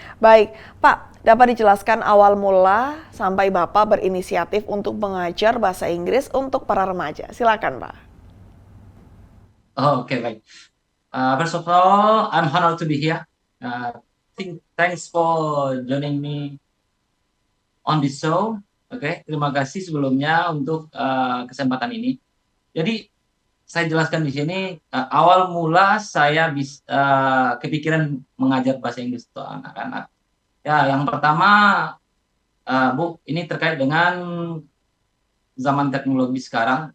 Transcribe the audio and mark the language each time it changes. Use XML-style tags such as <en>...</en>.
<id>Baik, Pak, dapat dijelaskan awal mula sampai Bapak berinisiatif untuk mengajar bahasa Inggris untuk para remaja. Silakan, Pak. Oh, oke, baik.</id> <en>First of all, I'm honored to be here. Thanks for joining me on this show.</en> <id>Oke, terima kasih sebelumnya untuk kesempatan ini. Jadi, saya jelaskan di sini, awal mula saya kepikiran mengajar bahasa Inggris untuk anak-anak. Ya, yang pertama, Bu, ini terkait dengan zaman teknologi sekarang.</id>